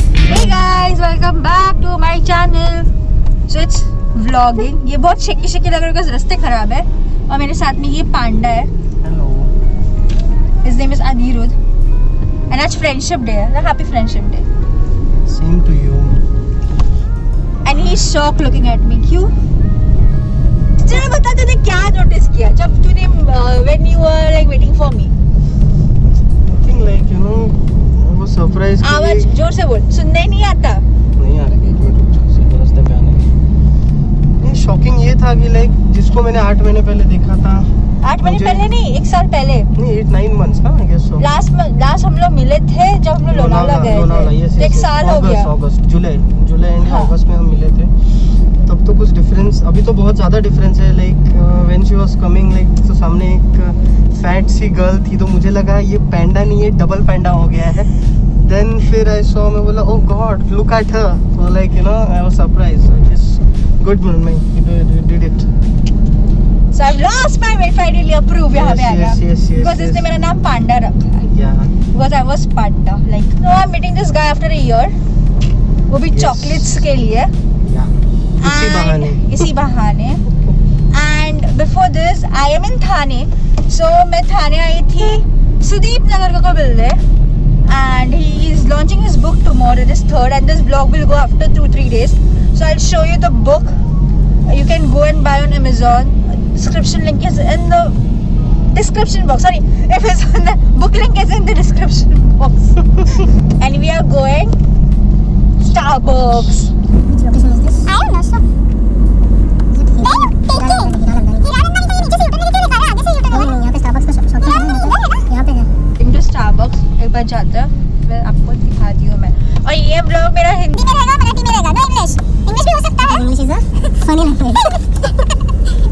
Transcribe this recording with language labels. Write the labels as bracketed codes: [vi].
[en] Hey guys, welcome back to my channel. So it's vlogging. [hi] ये बहुत shaky shaky लग रहा है because रास्ते खराब है और मेरे साथ में ये पांडा है. [en] Hello. His name is Anirudh. And आज friendship day है. Happy friendship day. Same to you. And he's shocked looking at me. [hi] क्यों? चलो बता तूने क्या नोटिस किया जब तूने [en] when you were like waiting for me. Nothing like वो surprise. [hi] आवाज जोर से बोल. सुनने नहीं आता. नहीं आ रहा है. सीधे रास्ते पे आने. नहीं शॉकिंग ये था कि लाइक जिसको मैंने 8 महीने पहले देखा था. 8 महीने पहले नहीं, 1 साल पहले. [en] नहीं 8-9 months ना I guess so. [hi] लास्ट हम लोग मिले थे जब हम लोग लोनावला गए थे. 1 साल हो गया. अगस्त जुलाई एंड अगस्त में हम मिले थे. तब तो कुछ डिफरेंस, अभी तो बहुत ज़्यादा डिफरेंस है. [en] like when she was coming like [hi] तो सामने एक फैट सी गर्ल थी तो मुझे लगा ये पैंडा नहीं है डबल पैंडा हो गया है. [en] Then फिर I saw, मैं बोला oh god look at her. तो like I was surprised. It's good morning you did it. So I've lost my weight finally. [hi] Approve यहाँ पे आ गया. [en] Yes. [hi] Because इसने मेरा नाम पांडा रखा है. [en] Yeah. Because I was Panda. Like no, I'm meeting this guy after a year. [hi] वो भी chocolates के लिए. Yeah. इसी बहाने. [en] And before this, I am in Thane. [hi] So मैं थाने आई थी सुदीप नगर को मिलने. [en] And he is launching his book tomorrow, this 3rd, and this vlog will go after 2-3 days. So I'll show you the book. You can go and buy on Amazon. Description link is in the description box. Sorry, Amazon. The book link is in the description box. And we are going Starbucks. Which location is this? I don't know. [hi] So, यहाँ पे Starbucks का shop है. यहाँ पे है. Into Starbucks. एक बार जाते हैं. फिर आपको दिखाती हूँ मैं. और ये ब्लॉग मेरा हिंदी में रहेगा, मराठी में रहेगा. [en] No English. [hi] English भी हो सकता है. [en] English is a funny language.